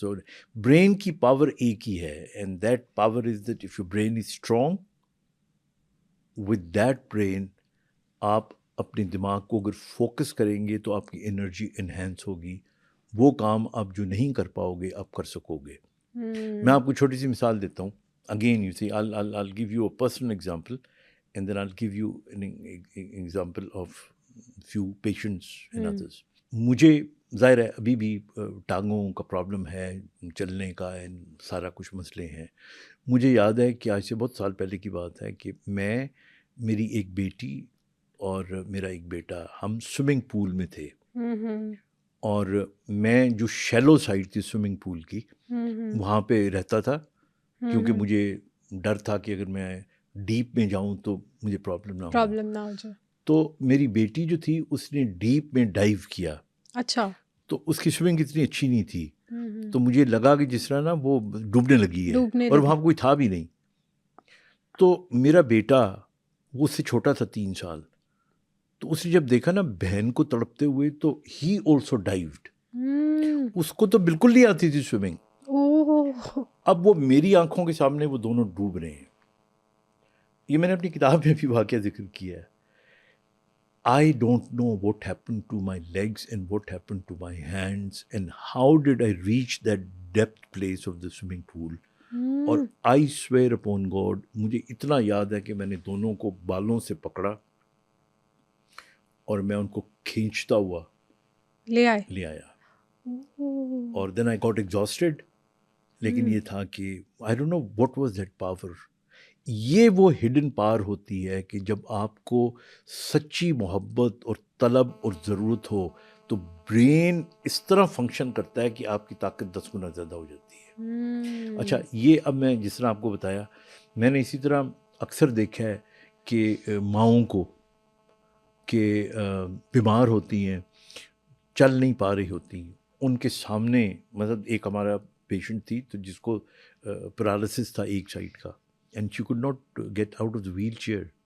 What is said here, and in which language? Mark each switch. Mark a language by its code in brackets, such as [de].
[ur] So brain کی power ایک ہی ہے، [en] and that power is that of your brain is strong, with that brain [ur] آپ اپنے دماغ کو اگر فوکس کریں گے تو آپ کی انرجی انہینس ہوگی. وہ کام آپ جو نہیں کر پاؤ گے آپ کر سکو گے. میں آپ کو چھوٹی سی مثال دیتا ہوں. [en] Again you see I'll give you a personal example and then I'll give you an example of few patients and others. [ur] مجھے ظاہر ہے ابھی بھی ٹانگوں کا پرابلم ہے، چلنے کا ہے، سارا کچھ مسئلے ہیں. مجھے یاد ہے کہ آج سے بہت سال پہلے کی بات ہے کہ میں، میری ایک بیٹی اور میرا ایک بیٹا، ہم سوئمنگ پول میں تھے، اور میں جو شیلو سائڈ تھی سوئمنگ پول کی وہاں پہ رہتا تھا، کیونکہ مجھے ڈر تھا کہ اگر میں ڈیپ میں جاؤں تو مجھے پرابلم نہ ہو جائے. تو میری بیٹی جو تھی اس نے ڈیپ میں ڈائیو کیا. اچھا. تو اس کی سوئمنگ اتنی اچھی نہیں تھی، تو مجھے لگا کہ جس طرح نا وہ ڈوبنے لگی ہے، اور وہاں کوئی تھا بھی نہیں. تو میرا بیٹا، وہ اس سے چھوٹا تھا 3 سال، تو اس نے جب دیکھا نا بہن کو تڑپتے ہوئے تو [en] ہی also died. [ur] اس کو تو بالکل نہیں آتی تھی سوئمنگ. اب وہ میری آنکھوں کے سامنے وہ دونوں ڈوب رہے ہیں. یہ میں نے اپنی کتاب میں بھی واقعہ ذکر کیا ہے. [en] I don't know what happened to my legs and what happened to my hands and how did I reach that depth place of the swimming pool. [ur] اور [en] I swear upon God، [ur] مجھے اتنا یاد ہے کہ میں نے دونوں کو بالوں سے پکڑا اور میں ان کو کھینچتا ہوا لے آیا. اور [en] then I got exhausted. [ur] لیکن یہ تھا کہ [en] I don't know what was that power. [ur] یہ وہ ہڈن پاور ہوتی ہے کہ جب آپ کو سچی محبت اور طلب اور ضرورت ہو تو برین اس طرح فنکشن کرتا ہے کہ آپ کی طاقت 10 گنا زیادہ ہو جاتی ہے. اچھا، یہ اب میں جس طرح آپ کو بتایا، میں نے اسی طرح اکثر دیکھا ہے کہ ماؤں کو کہ بیمار ہوتی ہیں، چل نہیں پا رہی ہوتی، ان کے سامنے، مطلب ایک ہمارا پیشنٹ تھی تو جس کو پیرالسس تھا ایک سائڈ کا، [en] And she could not get out of the wheelchair.